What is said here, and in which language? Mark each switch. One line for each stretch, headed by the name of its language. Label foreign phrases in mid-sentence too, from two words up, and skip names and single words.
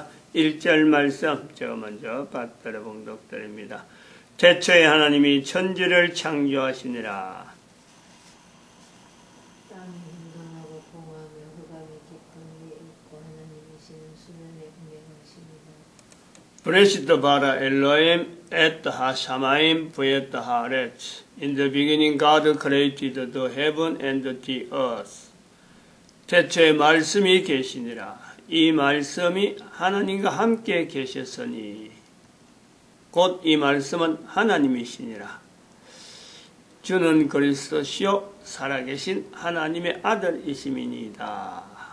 Korean: 1절 말씀 제가 먼저 받들어 봉독드립니다. 태초에 하나님이 천지를 창조하시니라. 땅이 흥건하고 공허하며 흑암이 깊은 위에 있고 하나님이시는 수면에 운행하십니다.
Hebrew: בראשית ברא אלוהים את השמים ואת הארץ.
English: In the beginning God created the heaven and the earth.
Korean: 태초에 말씀이 계시니라. 이 말씀이 하나님과 함께 계셨으니 곧 이 말씀은 하나님이시니라. 주는 그리스도시요 살아계신 하나님의 아들이심이니이다.